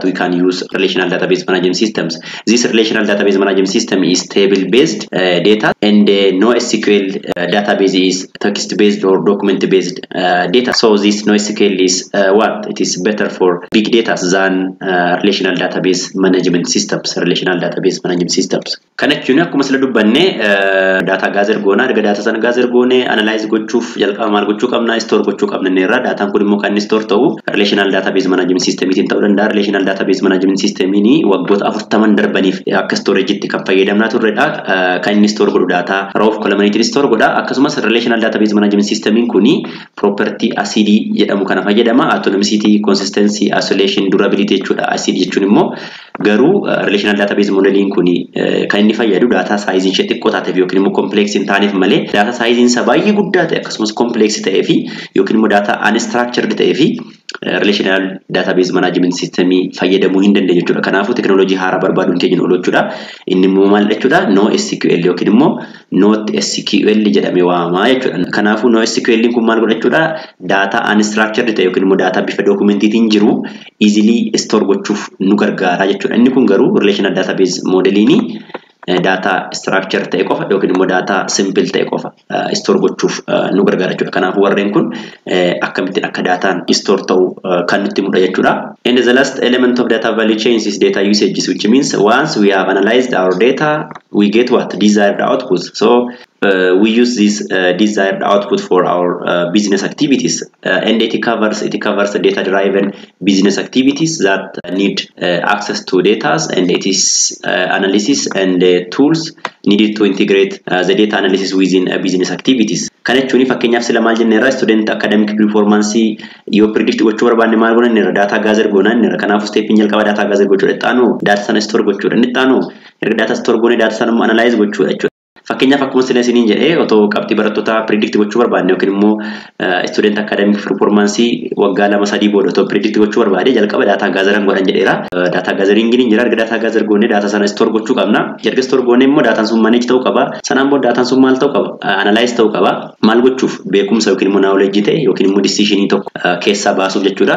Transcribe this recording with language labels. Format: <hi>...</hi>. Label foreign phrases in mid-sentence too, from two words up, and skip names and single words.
<en>We can use relational database management systems. This relational database management system is table based data, and NoSQL database is text based or document based data. So this NoSQL is it is better for big data than relational database management systems.</en> <om>Kana jechuun akkuma sila dubbanne qabanne</om> <en>data gather</en> <om>goona erga data sana gather goone analyze gochuuf jalqaba maal gochuu qabna store gochuu qabna neerra data kun immoo kan store ta'u</om> <en>relational database management system</en> <om>itiin ta'uu danda'a</om> <en>relational database management system</en> <om>ni waggoota 40 darbaniif akka storage itti kan fayyadamnaa turredha kan inni store godhu</om> <en>data raw column store</en> <om>godha akkasumas</om> <en>relational database management system</en> <om>kuni</om> <en>property acid</en> <om>jedhamu kana fayyadama</om> <en>atomicity consistency isolation durability</en> <om>jechuudha acid jechuun immoo garuu</om> <en>relational database modeling</en> <om>kuni kan inni fayyadu</om> <en>data size</en> <om>ishee xiqqoo taateef yookiin immoo complex hin taaneef malee</om> <en>data size</en> <om>isaa baay'ee guddaa ta'e akkasumas complex ta'ee fi yookiin immoo</om> <en>data unstructured</en> <om>ta'ee fi</om> <en>relational database management system</en> <om>fayyadamuu hin dandeenye jechuudha. Kanaafuu teknooloojii haaraa barbaaduun keenya oolu jechuudha. Inni immoo maal jechuudha?</om> <en>No SQL</en> <om>yookiin immoo</om> <en>not SQL</en> <om>jedhamee waamamaa jechuudha. Kanaafuu</om> <en>no SQL</en> <om>kun maal godha jechuudha?</om> <en>Data unstructured</en> <om>ta'e yookiin immoo data bifa dokumentiitiin jiru</om> <en>easily store</en> <om>gochuuf nu gargaara jechuudha. Inni kun garuu</om> <en>relational database modeling data structure</en> <om>ta'e qofa yookiin immoo</om> <en>data simple</en> <om>ta'e qofa store gochuuf nu gargaara jechuudha. Kanaafuu warreen kun akkamittiin akka dataan store ta'u kan nutti mul'ata jechuudha.</om> <en>And the last element of data value chains is data usage, which means once we have analyzed our data, we get what desired output. So we use this desired output for our business activities, and it covers the data-driven business activities that need access to data, and it is analysis and tools needed to integrate the data analysis within business activities.</en> <om>Kana jechuun fakkeenyaaf sila maal jenneerra</om> <en>student academic performance</en> <om>yoo predict gochuu barbaanne maal goona</om> <en>data gather</en> <om>goona neerra. Kanaafuu step jalqaba</om> <en>data gather</en> <om>gochuudha ittaanu data sana store gochuudha ittaanu erga</om> <en>data store</en> <om>goone data sana analyze gochuudha jechuudha. Fakkeenyaaf akkuma sila isiniin jedhee otoo qabxii barattoota predict gochuu barbaanne yookiin immoo</om> <en>student academic performance</en> <om>waggaa 2-3 booda otoo predict gochuu barbaade jalqaba</om> <en>data gather</en> <om>godhan jedheera.</om> <en>Data gathering</en> <om>ni jira erga</om> <en>data gather</en> <om>goone data sana store gochuu qabna. Erga store goone immoo data sun manage ta'uu qaba. Sanaan booda data sun maal ta'uu qaba? Analyze ta'uu qaba. Maal gochuuf? Beekumsa yookiin immoo knowledge ta'e yookiin immoo decision tokko keessaa baasuuf jechuudha.</om>